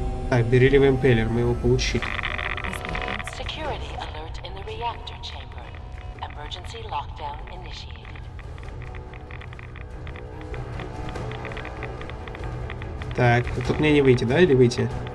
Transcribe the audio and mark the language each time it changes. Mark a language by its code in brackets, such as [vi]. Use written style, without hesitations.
[ru] Так, бериллиевый импеллер, мы его получили. [en] Security alert in the reactor chamber. Emergency lockdown initiated. [ru] Так, тут мне не выйти, да, или выйти?